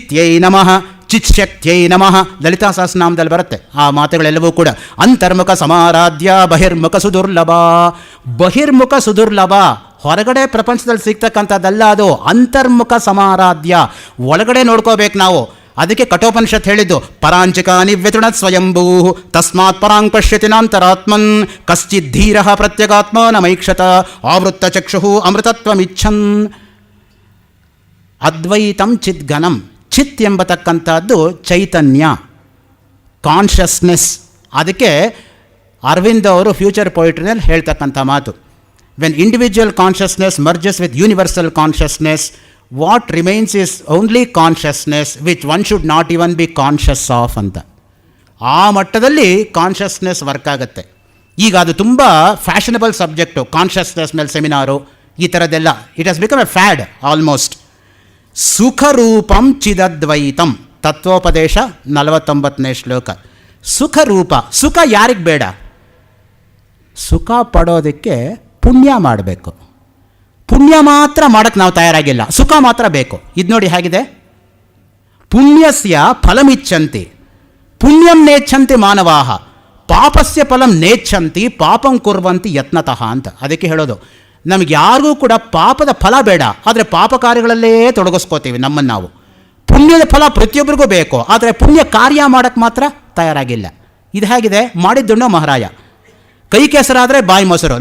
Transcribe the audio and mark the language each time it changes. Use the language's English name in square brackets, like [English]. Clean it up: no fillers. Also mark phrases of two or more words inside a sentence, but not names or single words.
[Sanskrit] ಚಿತ್ಯೈ ನಮಃ ಚಿತ್ಶಕ್ತಿಯೈ ನಮಃ [Kannada] ಲಲಿತಾ ಸಹಸ್ರನಾಮದಲ್ಲಿ ಬರುತ್ತೆ ಆ ಮಾತುಗಳೆಲ್ಲವೂ ಕೂಡ. [Sanskrit] ಅಂತರ್ಮುಖ ಸಮಾರಾಧ್ಯ ಬಹಿರ್ಮುಖ ಸುದುರ್ಲಭ. ಬಹಿರ್ಮುಖ ಸುದುರ್ಲಭ [Kannada] ಹೊರಗಡೆ ಪ್ರಪಂಚದಲ್ಲಿ ಸಿಗ್ತಕ್ಕಂಥದ್ದಲ್ಲ, ಅದು [Sanskrit] ಅಂತರ್ಮುಖ ಸಮಾರಾಧ್ಯ, [Kannada] ಒಳಗಡೆ ನೋಡ್ಕೋಬೇಕು ನಾವು. ಅದಕ್ಕೆ ಕಠೋಪನಿಷತ್ ಹೇಳಿದ್ದು [Sanskrit] ಪರಾಂಚಿಕ ನಿವ್ಯತೃಣತ್ ಸ್ವಯಂಭೂ ತಸ್ಮಾತ್ ಪರಾಂಗ್ ಪಶ್ಯತಿ ನಾಂತರಾತ್ಮನ್ ಕಶ್ಚಿತ್ ಧೀರ ಪ್ರತ್ಯಗಾತ್ಮ ನಮೈಕ್ಷತ ಆವೃತ್ತ ಚಕ್ಷು ಅಮೃತತ್ವಮಿಚ್ಛನ್. ಅದ್ವೈತಂ ಚಿದ್ಗಣಂ. [Kannada] ಚಿತ್ ಎಂಬತಕ್ಕಂಥದ್ದು ಚೈತನ್ಯ, ಕಾನ್ಷಿಯಸ್ನೆಸ್. ಅದಕ್ಕೆ ಅರವಿಂದ್ ಅವರು ಫ್ಯೂಚರ್ ಪೊಯಿಟ್ರಿನಲ್ಲಿ ಹೇಳ್ತಕ್ಕಂಥ ಮಾತು, [English] When individual consciousness merges with universal consciousness, what remains is only consciousness which one should not even be conscious of ಅಂತ. [Kannada] ಆ ಮಟ್ಟದಲ್ಲಿ [English] consciousness work [Kannada] ಆಗುತ್ತೆ. ಈಗ ಅದು ತುಂಬ [English] fashionable subject, [Kannada] ಕಾನ್ಷಿಯಸ್ನೆಸ್ ಮೇಲೆ ಸೆಮಿನಾರು ಈ ಥರದ್ದೆಲ್ಲ. [English] It has become a fad almost. [Sanskrit] ಸುಖರೂಪಂ ಚಿದದ್ವೈತಂ, [Kannada] ತತ್ವೋಪದೇಶ 49ನೇ ಶ್ಲೋಕ. ಸುಖರೂಪ. ಸುಖ ಯಾರಿಗೆ ಬೇಡ? ಸುಖ ಪಡೋದಕ್ಕೆ ಪುಣ್ಯ ಮಾಡಬೇಕು. ಪುಣ್ಯ ಮಾತ್ರ ಮಾಡೋಕ್ಕೆ ನಾವು ತಯಾರಾಗಿಲ್ಲ, ಸುಖ ಮಾತ್ರ ಬೇಕು. ಇದು ನೋಡಿ ಹೇಗಿದೆ, [Sanskrit] ಪುಣ್ಯಸ್ಯ ಫಲಮಿಚ್ಛಂತಿ ಪುಣ್ಯಂ ನೇಚ್ಛಂತಿ ಮಾನವಾಹ ಪಾಪಸ್ಯ ಫಲಂ ನೇಚ್ಛಂತಿ ಪಾಪಂ ಕುರ್ವಂತಿ ಯತ್ನತಃ ಅಂತ. [Kannada] ಅದಕ್ಕೆ ಹೇಳೋದು, ನಮಗೆ ಯಾರಿಗೂ ಕೂಡ ಪಾಪದ ಫಲ ಬೇಡ, ಆದರೆ ಪಾಪ ಕಾರ್ಯಗಳಲ್ಲೇ ತೊಡಗಿಸ್ಕೋತೀವಿ ನಮ್ಮನ್ನು ನಾವು. ಪುಣ್ಯದ ಫಲ ಪ್ರತಿಯೊಬ್ಬರಿಗೂ ಬೇಕು, ಆದರೆ ಪುಣ್ಯ ಕಾರ್ಯ ಮಾಡೋಕ್ಕೆ ಮಾತ್ರ ತಯಾರಾಗಿಲ್ಲ. ಇದು ಹೇಗಿದೆ, ಮಾಡಿದ್ದುಣ್ಣೋ ಮಹಾರಾಯ. ಕೈ ಕೆಸರಾದರೆ ಬಾಯಿ ಮೊಸರು.